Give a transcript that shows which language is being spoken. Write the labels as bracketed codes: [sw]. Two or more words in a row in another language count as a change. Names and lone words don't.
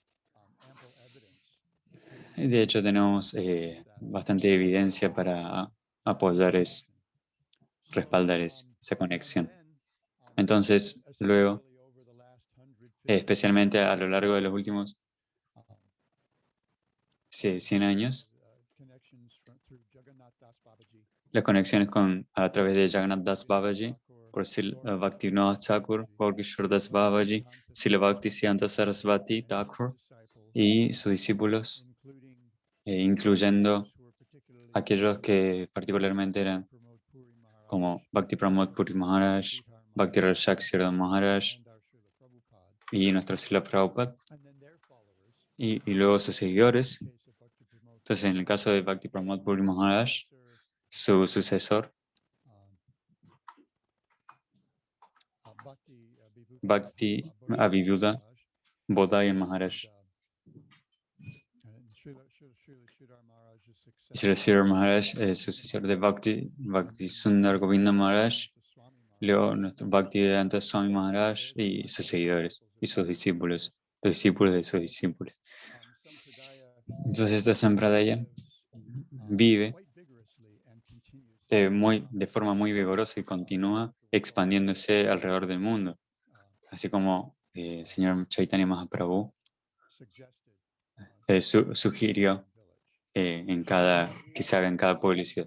[es] Y de hecho tenemos bastante evidencia para apoyar respaldar esa conexión. Entonces, luego, especialmente a lo largo de los últimos 100 años, las conexiones a través de Jagannath Das Babaji, por Srila Bhaktivinoda Thakur, Gaurkishore Das Babaji, Srila Bhaktisiddhanta Sarasvati Thakur y sus discípulos, incluyendo aquellos que particularmente eran como Bhakti Pramod Puri Maharaj, Bhakti Rashak Siddhar Maharaj y nuestro Srila Prabhupada, y luego sus seguidores. Entonces, en el caso de Bhakti Pramod Puri Maharaj, su sucesor, Bhakti Avivuda Bodhaya Maharaj. Srila Siddhar Maharaj, sucesor de Bhakti Sundar Govinda Maharaj, luego nuestro Bhakti Vedanta Swami Maharaj y sus seguidores y sus discípulos, los discípulos de sus discípulos. Entonces esta Sampradaya vive de forma muy vigorosa y continúa expandiéndose alrededor del mundo, así como el señor Chaitanya Mahaprabhu sugirió que se haga en cada pueblo y ciudad.